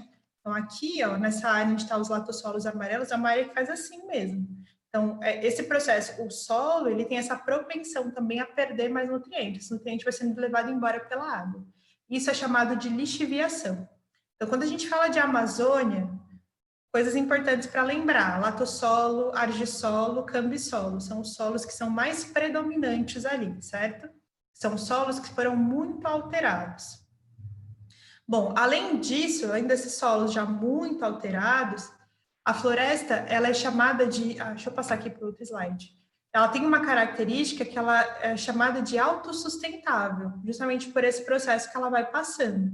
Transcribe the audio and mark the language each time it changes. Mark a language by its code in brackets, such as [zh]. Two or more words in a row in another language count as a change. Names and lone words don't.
[pt] Então aqui, ó, nessa área onde estão os latossolos amarelos, é uma área que faz assim mesmo. Então, esse processo, o solo, ele tem essa propensão também a perder mais nutrientes. Esse nutriente vai sendo levado embora pela água. Isso é chamado de lixiviação. Então, quando a gente fala de Amazônia, coisas importantes para lembrar: latossolo, argissolo, cambissolo, são os solos que são mais predominantes ali, certo? São solos que foram muito alterados. Bom, além disso, além desses solos já muito alterados, a floresta, ela é chamada de... deixa eu passar aqui para o outro slide. Ela tem uma característica que ela é chamada de autossustentável, justamente por esse processo que ela vai passando.